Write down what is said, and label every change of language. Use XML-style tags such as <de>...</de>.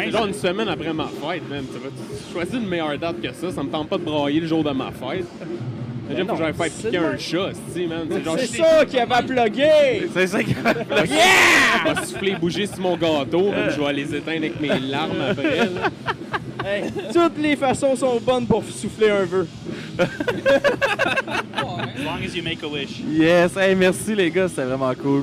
<fr>C'est genre une semaine après ma fête, man. Tu choisis une meilleure date que ça. Ça me tente pas de brailler le jour de ma fête. Déjà, faut que j'aille faire piquer un chat, man. C'est ça qui avait plugué! C'est ça qui avait plugué! Yeah! Je vais souffler bouger sur mon gâteau, je vais les éteindre avec mes larmes après. Là. Hey, toutes les façons sont bonnes pour souffler un vœu.</fr> <en>As long as you make a wish.</en> <fr>Yes, hey, merci les gars, c'était vraiment cool.</fr>